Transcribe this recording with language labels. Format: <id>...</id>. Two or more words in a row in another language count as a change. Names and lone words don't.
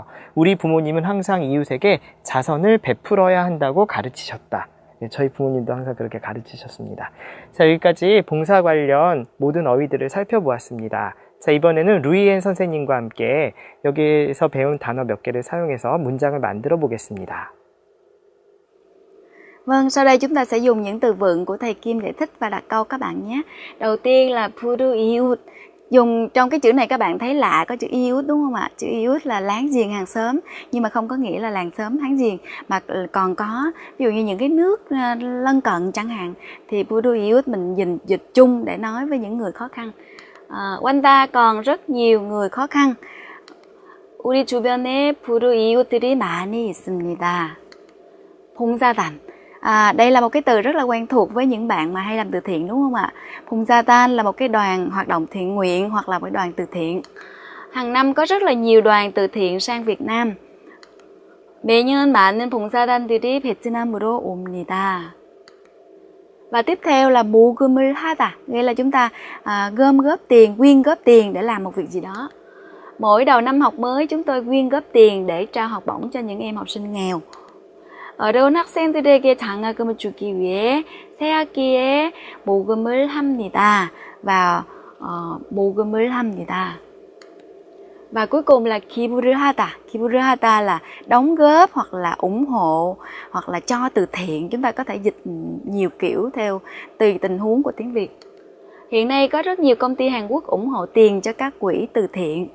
<ko>우리 부모님은 항상 이웃에게 자선을 베풀어야 한다고 가르치셨다. 저희 부모님도 항상 그렇게 가르치셨습니다. 자, 여기까지 봉사 관련 모든 어휘들을 살펴보았습니다. 자, 이번에는 루이엔 선생님과 함께 여기에서 배운 단어 몇 개를 사용해서 문장을 만들어 보겠습니다.</ko> <vi>Vâng, sau đây chúng ta sẽ dùng những từ vựng của thầy Kim để thích và đặt câu các bạn nhé. Đầu tiên là Puruiut. Dùng trong cái chữ này các bạn thấy lạ, có chữ iút đúng không ạ? Chữ iút là láng giềng hàng xóm, nhưng mà không có nghĩa là làng xóm láng giềng, mà còn có ví dụ như những cái nước lân cận chẳng hạn, thì Puruiut mình dịch chung để nói với những người khó khăn. Quanh ta còn rất nhiều người khó khăn.</vi> <ko>우리 주변에 Puruiut들이 많이 있습니다. 봉사단.</ko> <vi>Đây là một cái từ rất là quen thuộc với những bạn mà hay làm từ thiện đúng không ạ? 봉사단 là một cái đoàn hoạt động thiện nguyện hoặc là một đoàn từ thiện. Hàng năm có rất là nhiều đoàn từ thiện sang Việt Nam.</vi> <ko>매년 많은 봉사단들이 베트남으로 옵니다.</ko> <vi>Và tiếp theo là</vi> <ko>모금을 하다,</ko> <vi>nghĩa là chúng ta gom góp tiền, quyên góp tiền để làm một việc gì đó. Mỗi đầu năm học mới chúng tôi quyên góp tiền để trao học bổng cho những em học sinh nghèo.</vi> <ko>어려운 학생들에게 장학금을 주기 위해 새 학기에 모금을 합니다. và 모금을 합니다.</ko> <vi>Và cuối cùng là</vi> <ko>기부를 하다. 기부를 하다</ko> <vi>là đóng góp hoặc là ủng hộ hoặc là cho từ thiện. Chúng ta có thể dịch nhiều kiểu theo tùy tình huống của tiếng Việt. Hiện nay có rất nhiều công ty Hàn Quốc ủng hộ tiền cho các quỹ từ thiện.</vi>